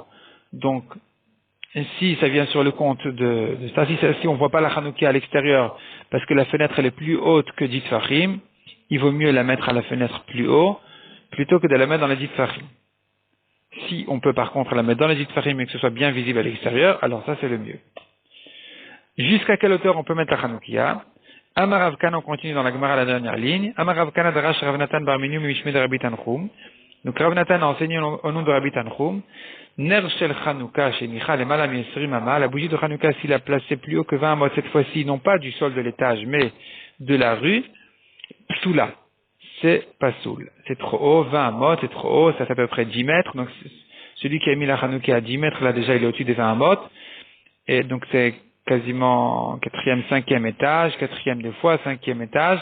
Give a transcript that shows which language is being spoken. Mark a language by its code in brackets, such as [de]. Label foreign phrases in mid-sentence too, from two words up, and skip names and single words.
[fr] Donc, si ça vient sur le compte de ça, si on voit pas la Hanoukia à l'extérieur, parce que la fenêtre elle est plus haute que dit Fahim, il vaut mieux la mettre à la fenêtre plus haut, plutôt que de la mettre dans la dit Fahim. Si on peut par contre la mettre dans la dit Fahim et que ce soit bien visible à l'extérieur, alors ça c'est le mieux. Jusqu'à quelle hauteur on peut mettre la Hanoukia? [he] אמר רב כהנא, [fr] on continue dans la Gemara la dernière ligne. [he] אמר רב כהנא דרש רב נתן בר מניומי משמיה דרבי תנחום. [fr] Donc Rav Natan a enseigné au nom de Rabbi Tanchum. [he] נר של חנוכה שהניחה למעלה מעשרים אמה. [fr] La bougie de Chanukah, s'il a placé plus haut que 20 amot, cette fois-ci, non pas du sol de l'étage, mais de la rue, psoula. C'est pas soul. C'est trop haut, 20 amot, c'est trop haut, ça fait à peu près 10 mètres. Donc celui qui a mis la Chanukah à 10 mètres, là déjà il est au-dessus des 20 amot. Et donc c'est quasiment 4e, 5e étage, 4e des fois, 5e étage.